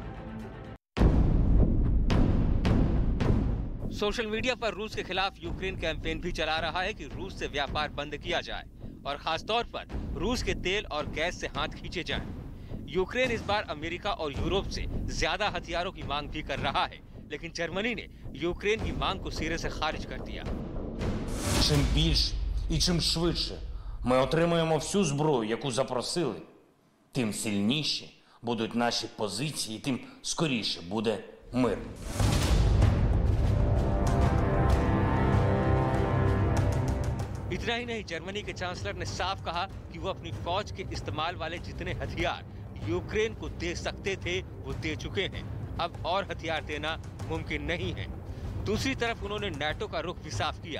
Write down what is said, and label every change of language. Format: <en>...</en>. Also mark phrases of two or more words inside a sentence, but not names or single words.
<en>social media</en> <hi>पर रूस के खिलाफ यूक्रेन कैंपेन भी चला रहा है कि रूस से व्यापार बंद किया जाए और खासतौर पर रूस के तेल और गैस से हाथ खींचे जाएं। यूक्रेन इस बार अमेरिका और यूरोप से ज्यादा हथियारों की मांग भी कर रहा है, लेकिन जर्मनी ने यूक्रेन की मांग को सिरे से खारिज कर दिया।</hi> <uk>Чим більше і чим швидше ми отримаємо всю зброю, яку запросили, тим сильніші будуть наші позиції, тим скоріше буде мир.</uk> <hi>इतना ही नहीं, जर्मनी के चांसलर ने साफ कहा कि वो अपनी फौज के इस्तेमाल वाले जितने हथियार यूक्रेन को दे सकते थे वो दे चुके हैं। अब और हथियार देना मुमकिन नहीं है। दूसरी तरफ उन्होंने नाटो का रुख भी साफ किया।</hi>